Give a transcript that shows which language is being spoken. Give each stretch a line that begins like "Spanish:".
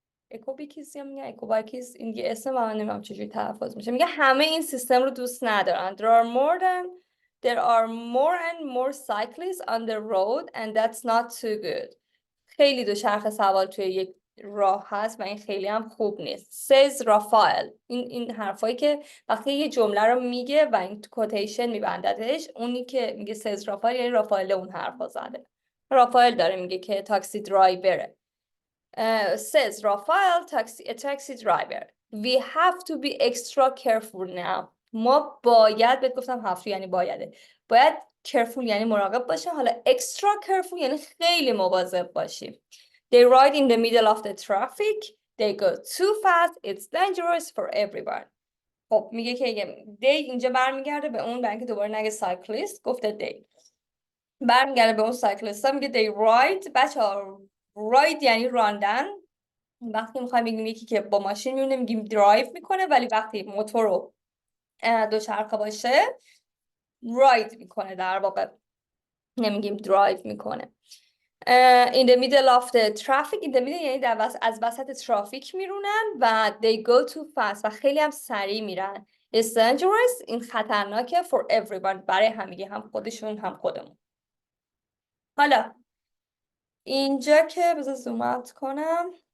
Persian: اکوبیکیز یا میگه اکوبایکیز، این یه اسم من نمیدونم چجوری تلفظ میشه. میگه همه این سیستم رو دوست ندارن.
English: There are more and more cyclists on the road and that's not too good.
Persian: خیلی دوچرخه سوار توی یک راه هست و این خیلی هم خوب نیست.
English: says Raphael.
Persian: این حرفایی که وقتی یه جمله رو میگه و این کوتیشن میبنددش، اونی که میگه
English: says
Persian: رافائل یعنی رافائل اون حرفا زده. رافائل داره میگه که تاکسی درایوره.
English: says Rafael, a taxi driver. We have to be extra careful now.
Persian: ما باید، بهت گفتم have to یعنی باید careful یعنی مراقب باشیم. حالا
English: extra careful
Persian: یعنی خیلی مواظب باشیم.
English: They ride in the middle of the traffic. They go too fast. It's dangerous for everyone.
Persian: خب میگه که they اینجا برمیگرده به اون، برای اینکه دوباره نگه cyclist گفته they. برمیگرده به اون cyclist ها، میگه
English: they ride.
Persian: بچه‌ها ride یعنی راندن. وقتی میخوایم بگیم یکی که با ماشین میونه میگیم درایو میکنه، ولی وقتی موتور رو دوچرخه باشه راید میکنه، در واقع نمیگیم درایو میکنه.
English: In the middle of the traffic. in the middle
Persian: یعنی از وسط ترافیک میرونن و
English: they go too fast
Persian: و خیلی هم سریع میرن.
English: It's dangerous.
Persian: این خطرناکه
English: for everyone
Persian: برای همگی، هم خودشون هم خودمون. حالا اینجا که بذار زوم اوت کنم.